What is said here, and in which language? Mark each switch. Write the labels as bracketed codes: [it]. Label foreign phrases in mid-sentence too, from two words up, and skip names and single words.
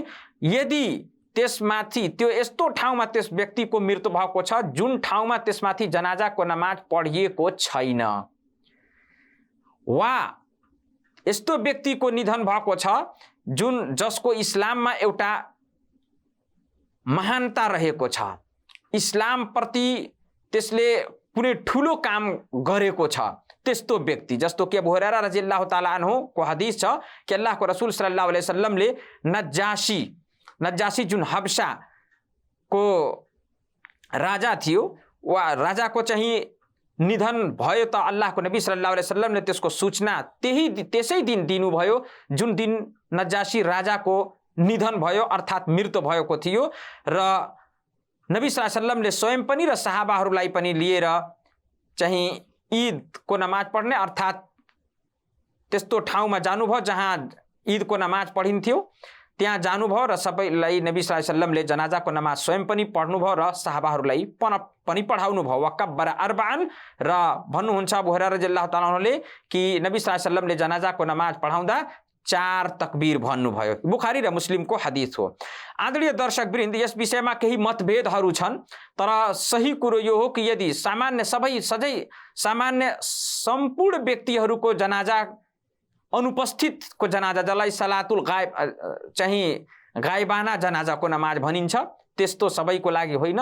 [ne] यदि त्यसमाथि त्यो यस्तो ठाउँमा त्यस व्यक्तिको मृत्यु भएको छ जुन ठाउँमा त्यसमाथि जनाजाको नमाज पढिएको छैन, वा यस्तो व्यक्तिको निधन भएको छ जसको इस्लाममा एउटा महानता रहेको छ, इस्लाम प्रति त्यसले कुनै ठुलो काम गरेको छ, त्यस्तो व्यक्ति जस्तो कि अबू हुरैरा [ar] رضي الله تعالى عنه [ne] को हदिस छ कि अल्लाहको रसूल [ar] صلى الله عليه وسلم [ne] नज्जाशी जुन हबशा को राजा थियो, वा राजाको चाहिँ निधन भयो त अल्लाहको नबी [ar] صلى الله عليه وسلم [ne] त्यसको सूचना त्यसै दिन दिनुभयो जुन दिन नज्जाशी राजाको निधन भयो अर्थात् मृत्यु भएको थियो। र नबी [ar] صلى الله عليه وسلم [ne] स्वयं पनि र सहाबाहरूलाई पनि लिएर चाहिँ ईदको नमाज पढ्ने अर्थात् त्यस्तो ठाउँमा जानुभयो जहाँ ईदको नमाज पढिन्थ्यो, त्यहाँ जानुभयो र सबैलाई नबी [ar] صلى الله عليه وسلم [ne] जनाजाको नमाज स्वयं पनि पढ्नुभयो र सहाबाहरूलाई पनि पढाउनु भयो। [ar] وكبر أربعا, [ne] र भन्नुहुन्छ अबू हुरैरा [ar] رضي الله تعالى عنه [ne] कि नबी [ar] صلى الله عليه وسلم [ne] जनाजाको नमाज पढाउँदा 4 तकबीर भन्नुभयो। बुखारी र मुस्लिमको हदिस हो। आदरणीय दर्शकवृन्द, यस विषयमा केही मतभेदहरू छन्, तर सही कुरो यो हो कि यदि सामान्य सम्पूर्ण व्यक्तिहरूको जनाजा अनुपस्थितको जनाजा, जसलाई [ar] صلاة الغائب [ne] चाहिँ गायबाना जनाजाको नमाज भनिन्छ, त्यस्तो सबैको लागि होइन।